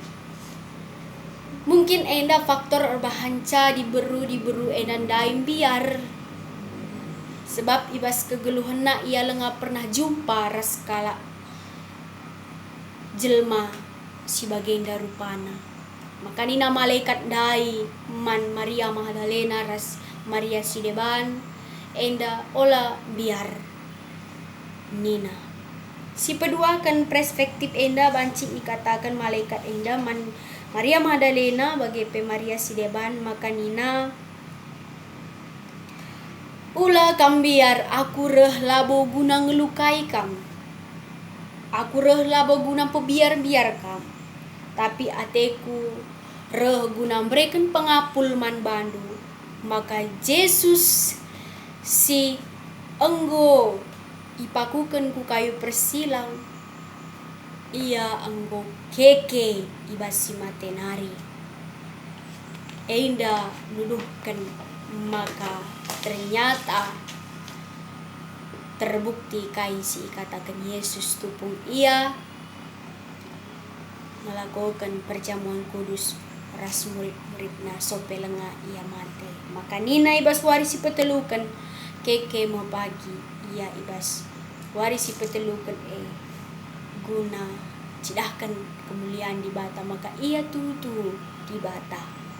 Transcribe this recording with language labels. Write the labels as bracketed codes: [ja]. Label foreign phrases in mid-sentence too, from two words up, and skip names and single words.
[btx] Mungkin enda faktor erbahanca diberu enan daim biar sebab ibas kegeluhena ia lenga pernah jumpa raskala jelma si bagenda rupana. Maka nina malaikat dai man Maria Magdalena ras Maria Sideban enda ola biar nina. Si pedua kan perspektif enda banci dikatakan malaikat enda man Maria Magdalena bagi pe Maria Sideban maka nina ula kam biar aku reh labo guna ngelukai kam. Aku reh labo guna pebiar-biar kam. Tapi ateku reh guna memberikan pengapul man bandu. Maka Yesus si enggo ipakukan ku kayu persilang. Ia enggo keke ibasi matenari. Enda nuduhkan maka ternyata terbukti kaisi katakan Yesus tupung ia [id] melakukan perjamuan kudus [btx] ras murid-muridna sope lenga ia mate. Maka nina ibas warisi petelukan keke mau pagi ia ibas warisi petelukan guna cidahkan kemuliaan di bata maka ia tutu di bata.